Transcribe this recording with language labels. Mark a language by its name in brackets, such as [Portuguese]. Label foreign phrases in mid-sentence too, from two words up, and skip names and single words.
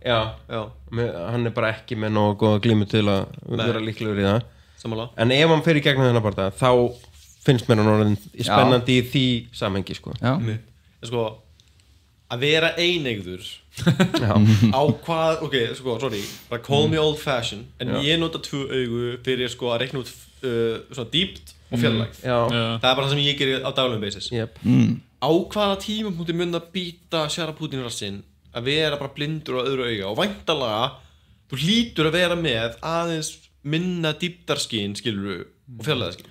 [Icelandic] Já, hann er bara ekki með nógu góða glímu til að vera líklegur í það. Sammála. En ef hann fyrir gegnum þennan bara, þá finnst mér hann orðin spennandi í því samhengi sko. Sko að vera eineigður á hvað, bara [English] call me old fashion [Icelandic] en ég nota 2 augu fyrir sko að reikna út svona dýpt og fjarlægð það er bara það sem ég gerir á daglegum basis á hvaða tímapunkti mun að býta Sjara Putin rassinn að vera bara blindur á öðru auga og væntanlega þú hlýtur að vera með aðeins minna dýptarskyn skilur og fjarlægðarskyn